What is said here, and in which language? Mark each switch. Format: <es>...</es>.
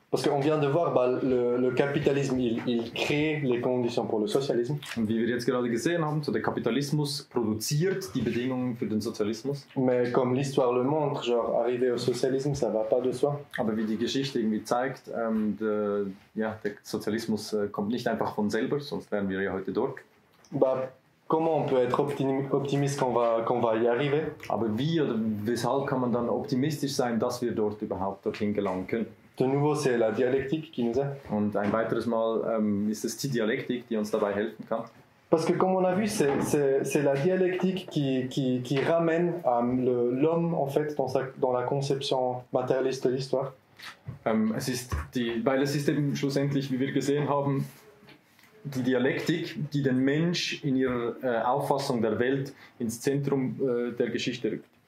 <fr>Parce qu'on vient de voir, le capitalisme, il crée les conditions pour le socialisme.</fr> <de>Und wie wir jetzt gerade gesehen haben, so der Kapitalismus produziert die Bedingungen für den Sozialismus.</de> <fr>Mais comme l'histoire le montre, genre arriver au socialisme, ça va pas de soi.</fr> <de>Aber wie die Geschichte irgendwie zeigt, der Sozialismus kommt nicht einfach von selber, sonst wären wir ja heute dort.</de> <fr>Comment on peut être optimiste qu'on va y arriver?</fr> <de>Aber wie oder weshalb kann man dann optimistisch sein, dass wir dort überhaupt dorthin gelangen können?</de> <fr>De nouveau, c'est la dialectique qui nous aide.</fr> <de>Und ein weiteres Mal ist es die Dialektik, die uns dabei helfen kann.</de> <fr>Parce que comme on a vu, c'est la dialectique qui ramène l'homme en fait dans la conception matérialiste de l'histoire.</fr> <de>Weil es ist eben schlussendlich, wie wir gesehen haben, die Dialektik, die den Mensch in ihrer Auffassung der Welt ins Zentrum der Geschichte rückt.</de>